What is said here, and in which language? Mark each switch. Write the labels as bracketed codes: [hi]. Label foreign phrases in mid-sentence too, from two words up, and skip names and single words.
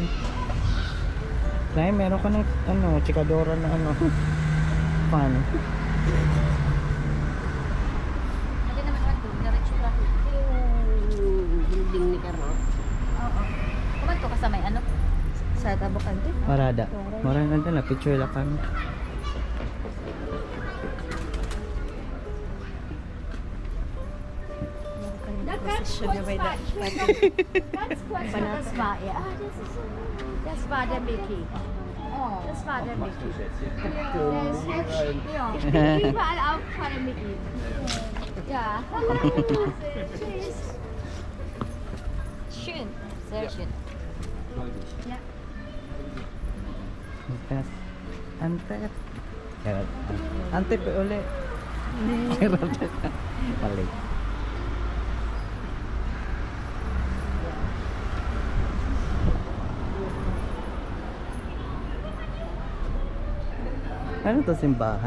[tl] Klein, meron ka ng chikadora na fan. Hindi naman doon, diretso lang. Building ni Carlo. Oo. Kumanto ka sa may Sa Tabokante. Marada. Marada na picture lang kami. [en] Sugar by the That's why, yeah. That's Father Mickey. Oh. That's Father Mickey. Yeah. [de] Überall auch Father Mickey. Ja. Schön. Sehr schön. [tl] Ante. Ante pa uli. Mali. Ano to, simbahan?